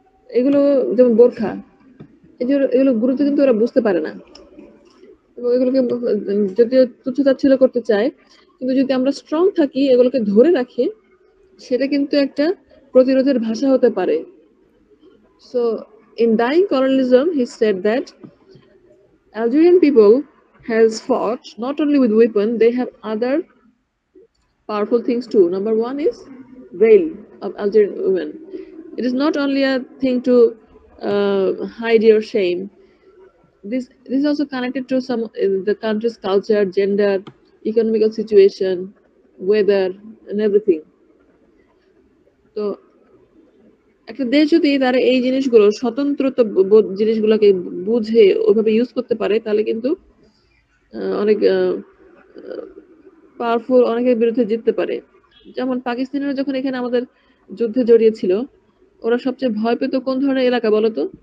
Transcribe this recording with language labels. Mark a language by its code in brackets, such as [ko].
[bn] এগুলো যেমন বোরখা, এগুলো গুরুত্ব কিন্তু ওরা বুঝতে পারে না, এবং এগুলোকে যদিও তুচ্ছতাচ্ছিল্য করতে চায়, কিন্তু যদি আমরা স্ট্রং থাকি, এগুলোকে ধরে রাখি, সেটা কিন্তু একটা প্রতিরোধের ভাষা হতে পারে। [en] So in dying colonialism, he said that Algerian people has fought not only with weapon, they have other powerful things too. Number one is veil of Algerian women. It is not only a thing to hide your shame. This is also connected to some the country's culture, gender, economical situation, weather, and everything. [bn] তো একটা দেশ যদি তারা এই জিনিসগুলো, স্বতন্ত্রতা জিনিসগুলোকে বুঝে ওইভাবে ইউজ করতে পারে, তাহলে কিন্তু অনেক পাওয়ারফুল, অনেকের বিরুদ্ধে জিততে পারে। যেমন পাকিস্তানিরা যখন এখানে আমাদের যুদ্ধে জড়িয়েছিল, ওরা সবচেয়ে ভয় পেত কোন ধরনের এলাকা বলতো?